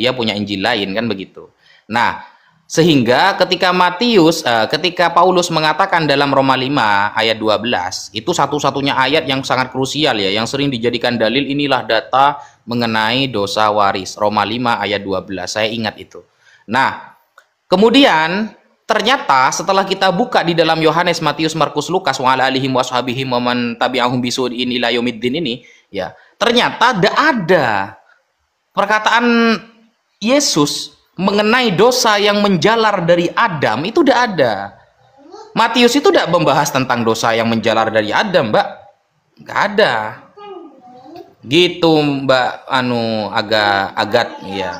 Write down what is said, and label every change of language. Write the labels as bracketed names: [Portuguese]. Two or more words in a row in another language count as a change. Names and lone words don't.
[Indonesian] Dia punya Injil lain kan begitu. Nah, sehingga ketika Paulus mengatakan dalam Roma 5 ayat 12, itu satu-satunya ayat yang sangat krusial ya, yang sering dijadikan dalil, inilah data mengenai dosa waris. Roma 5 ayat 12, saya ingat itu. Nah, kemudian ternyata setelah kita buka di dalam Yohanes, Matius, Markus, Lukas, [Arabic] و على آلهم و أصحابهم و من تبعهم بسوء إلى يوم الدين [Indonesian] ini, ya, ternyata tidak ada perkataan Yesus mengenai dosa yang menjalar dari Adam, itu tidak ada. Matius itu tidak membahas tentang dosa yang menjalar dari Adam, Mbak. Nggak ada. Gitu, Mbak agak ya.